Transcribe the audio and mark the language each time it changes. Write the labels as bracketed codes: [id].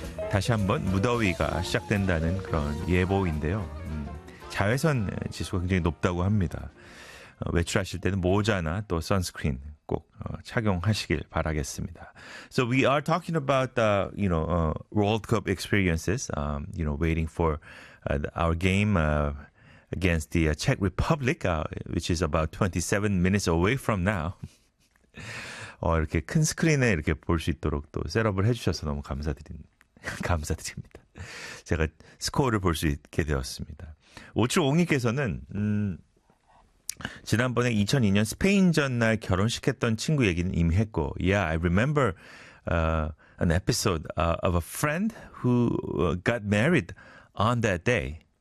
[ko] 다시 한번 무더위가 시작된다는 그런 예보인데요. 자외선 지수가 굉장히 높다고 합니다. 외출하실 때는 모자나 또 선스크린 꼭 착용하시길 바라겠습니다. [en] So we are talking about the, you know, World Cup experiences, you know, waiting for our game against the Czech Republic, which is about 27 minutes away from now. [ko] 이렇게 큰 스크린에 이렇게 볼 수 있도록 또 셋업을 해주셔서 너무 감사드립니다. 제가 스코어를 볼 수 있게 되었습니다. 5750님께서는 지난번에 2002년 스페인전 날 결혼식했던 친구 얘기는 이미 했고, [en] Yeah, I remember an episode of a friend who got married on that day.